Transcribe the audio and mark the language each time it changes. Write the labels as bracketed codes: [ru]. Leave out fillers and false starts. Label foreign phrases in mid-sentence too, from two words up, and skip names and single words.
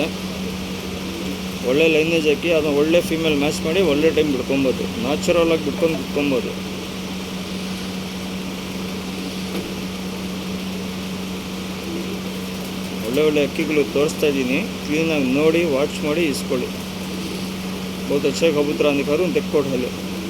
[kn] ಒಳ್ಳೆ ಲೈನೇಜ್ ಹಾಕಿ ಅದನ್ನು ಒಳ್ಳೆ [en] female match [kn] ಮಾಡಿ ಒಳ್ಳೆ ಟೈಮ್ ಬಿಡ್ಕೊಬೋದು, ನ್ಯಾಚುರಲ್ ಆಗಿ ಬಿಟ್ಕೊಬೋದು. ಒಳ್ಳೆ ಒಳ್ಳೆ ಅಕ್ಕಿಗಳು ತೋರಿಸ್ತಾ ಇದ್ದೀನಿ, ಕ್ಲೀನಾಗಿ ನೋಡಿ ವಾಚ್ ಮಾಡಿ ಇಸ್ಕೊಳ್ಳಿ. [hi] बहुत अच्छे कबूतर दिखा रहा हूँ, देखो उठा लो.